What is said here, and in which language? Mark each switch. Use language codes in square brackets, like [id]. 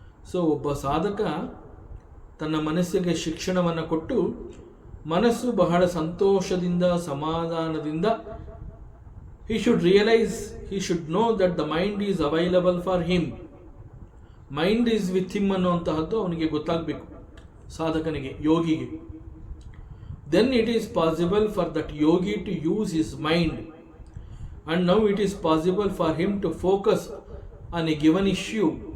[kn] So ಒಬ್ಬ ಸಾಧಕ ತನ್ನ ಮನಸ್ಸಿಗೆ ಶಿಕ್ಷಣವನ್ನು ಕೊಟ್ಟು ಮನಸ್ಸು ಬಹಳ ಸಂತೋಷದಿಂದ ಸಮಾಧಾನದಿಂದ [en] he should realize, he should know that the mind is available for him. Mind is with him [kn] ಅನ್ನುವಂತಹದ್ದು ಅವನಿಗೆ ಗೊತ್ತಾಗಬೇಕು, ಸಾಧಕನಿಗೆ, ಯೋಗಿಗೆ. [en] Then it is possible for that yogi to use his mind, and now it is possible for him to focus on a given issue.